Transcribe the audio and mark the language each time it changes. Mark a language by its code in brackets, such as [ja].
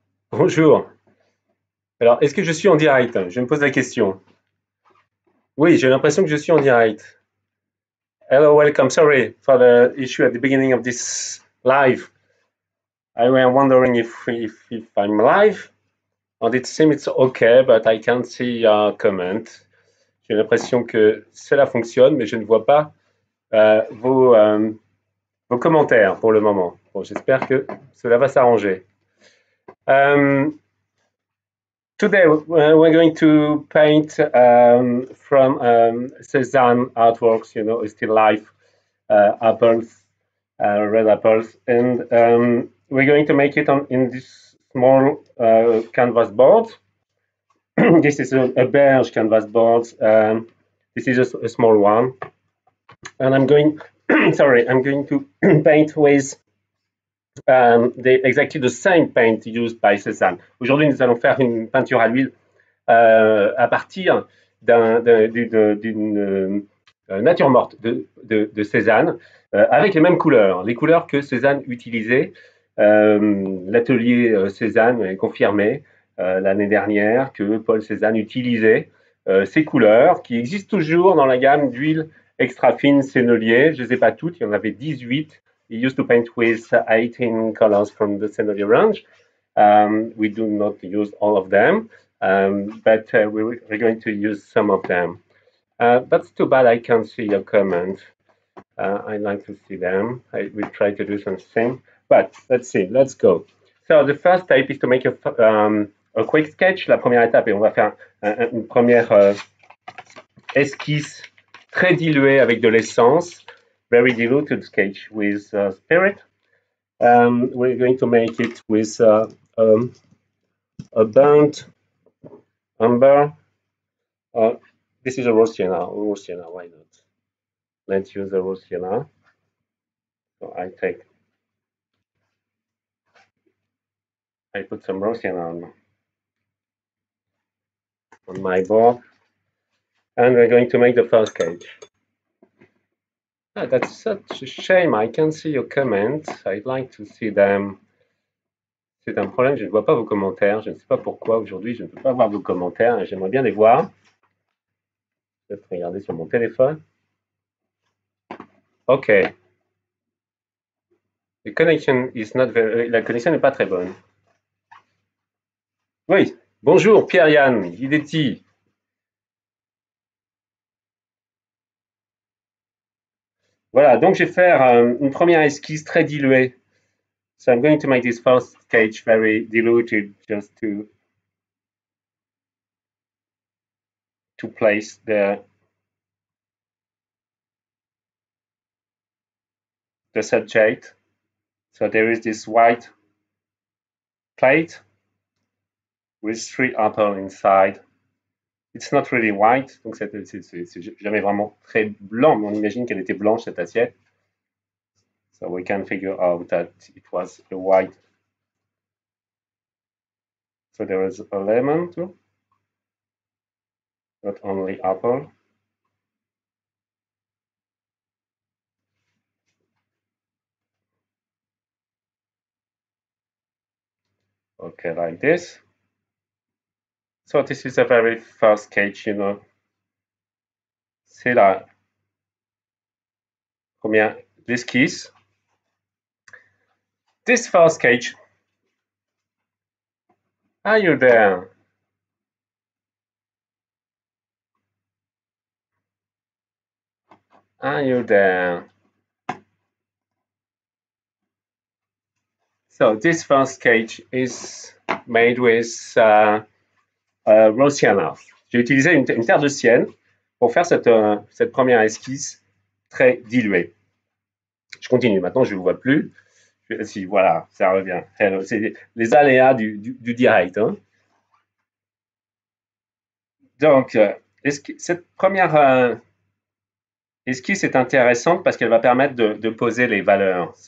[fr] Bonjour. Alors, est-ce que je suis en direct? Je me pose la question. Oui, j'ai l'impression que je suis en direct. [en] Hello, welcome. Sorry for the issue at the beginning of this live. I was wondering if I'm live, and it seems it's okay, but I can't see your comment. [fr] J'ai l'impression que cela fonctionne, mais je ne vois pas vos commentaires pour le moment. Bon, j'espère que cela va s'arranger. [en] Today, we're going to paint from Cézanne artworks, you know, still life, apples, red apples, and we're going to make it in this small canvas board. This is a beige canvas board. This is a small one, and I'm going. Sorry, I'm going to paint with exactly the same paint used by Cézanne. [fr] Aujourd'hui, nous allons faire une peinture à l'huile à partir d'une nature morte de Cézanne, avec les mêmes couleurs, les couleurs que Cézanne utilisait. L'atelier Cézanne est confirmé l'année dernière que Paul Cézanne utilisait ces couleurs qui existent toujours dans la gamme d'huile extra fine Sennelier. Je ne les ai pas toutes, il y en avait 18. [en] He used to paint with 18 colors from the Sennelier range. We do not use all of them, but we're going to use some of them. That's too bad I can't see your comment. I'd like to see them. I will try to do something, but let's see, let's go. So the first step is to make a quick sketch. [fr] La première étape, et on va faire une première esquisse très diluée avec de l'essence. [en] Very diluted sketch with spirit. We're going to make it with a burnt umber. This is a rose sienna, why not? Let's use a rose sienna. So I put some rose sienna on my board, and we're going to make the first sketch. That's such a shame. I can't see your comments. I'd like to see them. [fr] C'est un problème, je ne vois pas vos commentaires. Je ne sais pas pourquoi aujourd'hui je ne peux pas voir vos commentaires et j'aimerais bien les voir. Je vais regarder sur mon téléphone. OK. La connexion n'est pas très bonne. Oui. Bonjour Pierre-Yann, il est qui? Voilà, donc je vais faire une première esquisse très diluée. [en] So I'm going to make this first sketch very diluted just to place the subject. So there is this white plate with 3 apples inside. It's not really white, [fr] donc c'est jamais vraiment très blanc, mais on imagine qu'elle était blanche cette assiette. [en] So we can figure out that it was a white. So there is a lemon too, not only apple. Okay, like this. So this is the very first cage, you know. [fr] C'est la première esquisse. [en] This first cage. Are you there? Are you there? So this first cage is made with raw sienna. [fr] J'ai utilisé une terre de sienne pour faire cette première esquisse très diluée. Je continue. Maintenant, je ne vous vois plus. Si, voilà, ça revient. C'est les aléas du direct. Hein. Donc, cette première esquisse est intéressante parce qu'elle va permettre de poser les valeurs.